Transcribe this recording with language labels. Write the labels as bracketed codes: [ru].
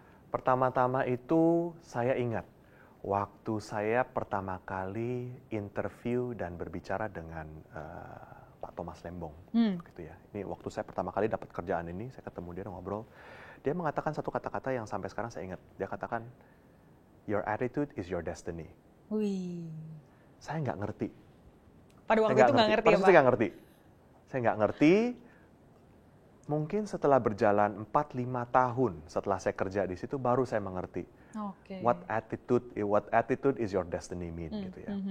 [id] Pertama-tama itu saya ingat waktu saya pertama kali interview dan berbicara dengan Pak Thomas Lembong, gitu ya. Ini waktu saya pertama kali dapat kerjaan ini, saya ketemu dia ngobrol. Dia mengatakan satu kata-kata yang sampai sekarang saya ingat. Dia katakan, [en] your attitude is your destiny. [id] Wih. Saya nggak ngerti. Pada waktu itu nggak ngerti ya Pak? Saya nggak ngerti. Saya nggak ngerti. Mungkin setelah berjalan 4-5 tahun setelah saya kerja di situ, baru saya mengerti. [en] What attitude is your destiny mean, [id] gitu ya.